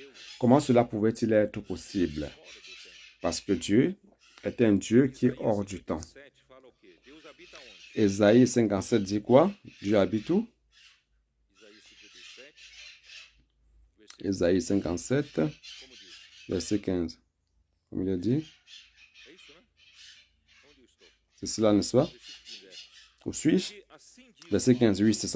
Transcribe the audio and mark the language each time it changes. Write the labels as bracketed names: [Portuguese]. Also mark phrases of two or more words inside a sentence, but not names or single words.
[French] Comment cela pouvait-il être possible? Parce que Dieu est un Dieu qui est hors du temps. [Portuguese] 7 fala o quê? Deus habita onde? [French] Ésaïe 57 dit quoi? Dieu habite où? Ésaïe 57, verset 15. Comme il a dit. C'est cela, n'est-ce pas? Où suis-je? Verset 15, oui, c'est ça.